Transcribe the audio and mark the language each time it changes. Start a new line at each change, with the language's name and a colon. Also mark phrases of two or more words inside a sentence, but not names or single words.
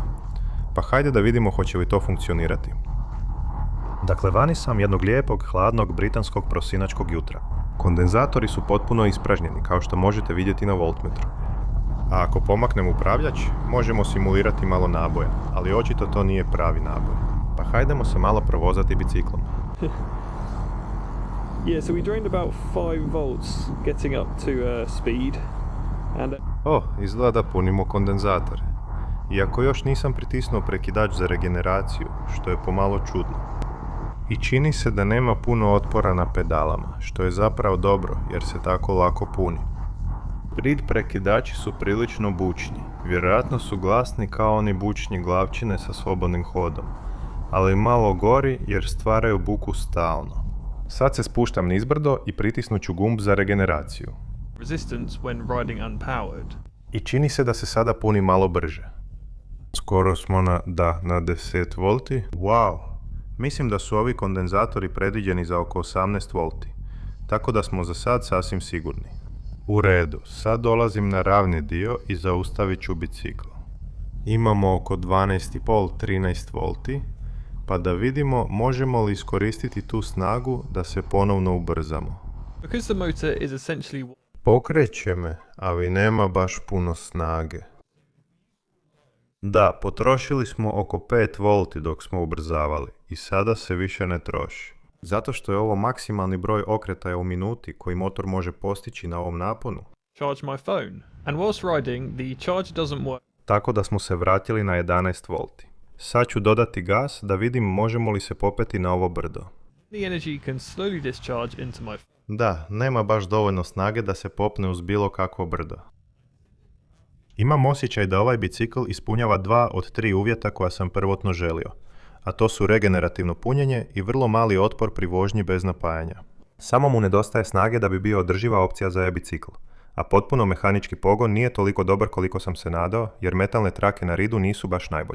Croatian: Pa hajde da vidimo hoće li to funkcionirati. Dakle, vani sam jednog lijepog, hladnog, britanskog prosinačkog jutra. Kondenzatori su potpuno ispražnjeni, kao što možete vidjeti na voltmetru. A ako pomaknem upravljač, možemo simulirati malo naboja, ali očito to nije pravi naboj. Pa hajdemo se malo provozati biciklom.
English: Yeah, so we drained about 5 volts getting up to speed. And
Croatian: Izgleda da punimo kondenzatore. Iako još nisam pritisnuo prekidač za regeneraciju, što je pomalo čudno. I čini se da nema puno otpora na pedalama, što je zapravo dobro jer se tako lako puni. Reed prekidači su prilično bučni, vjerojatno su glasni kao oni bučni glavčine sa slobodnim hodom, ali malo gori jer stvaraju buku stalno. Sad se spuštam nizbrdo i pritisnut ću gumb za regeneraciju.
English: resistance when riding unpowered.
Croatian: I čini se da se sada puni malo brže. Skoro smo na 10 volti. Wow! Mislim da su ovi kondenzatori predviđeni za oko 18 volti, tako da smo za sad sasvim sigurni. U redu, sad dolazim na ravni dio i zaustavit ću bicikl. Imamo oko 12,5-13 volti, pa da vidimo možemo li iskoristiti tu snagu da se ponovno ubrzamo.
English: Because the motor is essentially
Croatian: Pokreće me, ali nema baš puno snage. Da, potrošili smo oko 5 volti dok smo ubrzavali i sada se više ne troši. Zato što je ovo maksimalni broj okretaja u minuti koji motor može postići na ovom naponu.
English: charge my phone. And whilst riding, the charger doesn't work.
Croatian: Tako da smo se vratili na 11 volti. Sad ću dodati gas da vidim možemo li se popeti na ovo brdo.
English: The energy can slowly discharge into my phone.
Croatian: Da, nema baš dovoljno snage da se popne uz bilo kakvo brdo. Imam osjećaj da ovaj bicikl ispunjava 2 od 3 uvjeta koja sam prvotno želio, a to su regenerativno punjenje i vrlo mali otpor pri vožnji bez napajanja. Samo mu nedostaje snage da bi bio održiva opcija za e-bicikl, a potpuno mehanički pogon nije toliko dobar koliko sam se nadao, jer metalne trake na Reedu nisu baš najbolje.